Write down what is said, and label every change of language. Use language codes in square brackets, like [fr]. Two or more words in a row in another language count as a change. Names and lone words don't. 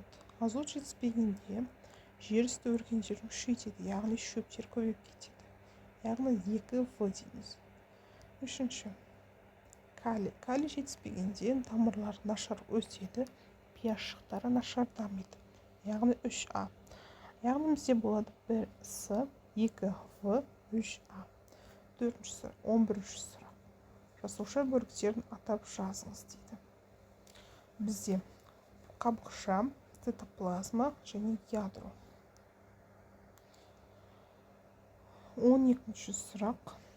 [kk] Азот жетіспегенде жер үсті өркендерін күшейтеді, яғни шөптер көбейіп кетеді. яғни 2В дейміз. Үшінші, калий жетіспегенде тамырлар нашар өседі, пиязшықтары нашар дамиды, яғни 3А. Яғни бізде болады 1С, 2В, 3А. Төртіншісі, 11-ші сұрақ. Жасуша бөліктерін атап жазыңыз дейді. Бізде қабықша, цитоплазма және ядро. 12-ші сұрақ.